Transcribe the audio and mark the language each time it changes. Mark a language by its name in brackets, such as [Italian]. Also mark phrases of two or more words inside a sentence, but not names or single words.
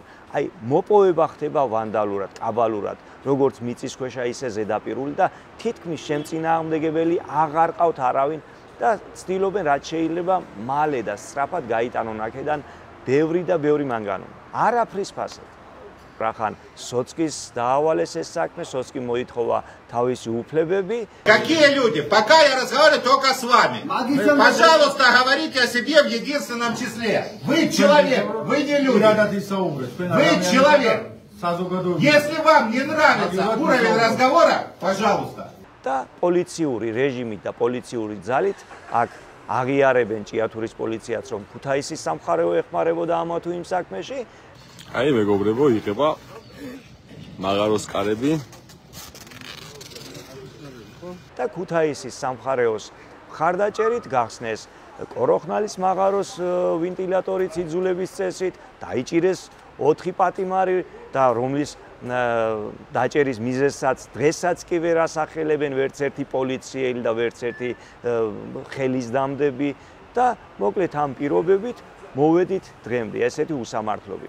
[Georgian] აი, მოპოვება ხდება ვანდალურად, კაბალურად, როგორც მიწისქვეშა ისე ზედაპირული და თითქმის შემწინააღმდეგებელი აღარ ყავთ არავინ და ცდილობენ რაც შეიძლება მალე და სწრაფად გაიტანონ აქედან ბევრი და ბევრი მანგანუმი. არაფრის ფასად. Рахан соцкис დაავალეს ეს საქმე, соцки მოითხოვა თავისი უფლებები. [Russian] Какие люди? Пока я разговариваю только с вами. Пожалуйста, говорите о себе в единственном числе. Вы человек, вы не люди. Вы человек. Если вам не нравится уровень разговора, пожалуйста. [Georgian] და პოლიციური რეჟიმით და პოლიციური ძალით აქ აღიარებენ ჭიათურის პოლიციაც რომ ქუთაისის სამხარეო ეხმარებოდა ამა თუ იმ საქმეში. აი მეგობრებო, იღება მაღაროს კარები და ქუთაისის სამხარეოს მხარდაჭერით გახსნეს კოროხნალის მაღაროს ვენტილატორით იძულების წესით, დაიჭირეს 4 პატიმარი და რომლის დაჭერის მიზეზსაც დღესაც კი ვერ ასახელებენ ვერც ერთი პოლიციელი და ვერც ერთი ხელისდამდები და მოკლედ ამ პირობებით მოვედით დღემდე ესეთი უსამართლობით.